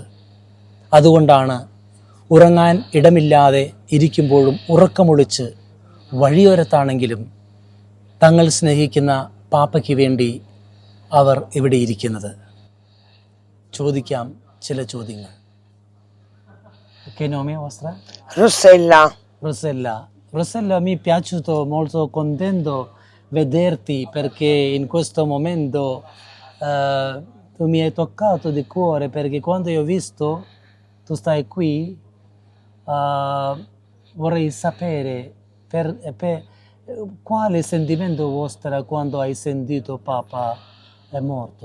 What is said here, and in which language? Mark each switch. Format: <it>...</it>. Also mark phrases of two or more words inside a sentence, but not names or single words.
<ml>അതുകൊണ്ടാണ് ഉറങ്ങാൻ ഇടമില്ലാതെ ഇരിക്കുമ്പോഴും ഉറക്കമൊളിച്ച് വഴിയോരത്താണെങ്കിലും തങ്ങൾ സ്നേഹിക്കുന്ന പാപ്പയ്ക്ക് വേണ്ടി അവർ ഇവിടെ ഇരിക്കുന്നത്. ചോദിക്കാം ചില ചോദ്യങ്ങൾ.</ml> <it>Rossella, mi è piaciuto molto contento vederti perché in questo momento tu mi hai toccato di cuore, perché quando io ho visto tu stai qui vorrei sapere quale sentimento vostro quando hai sentito Papa è morto.</it>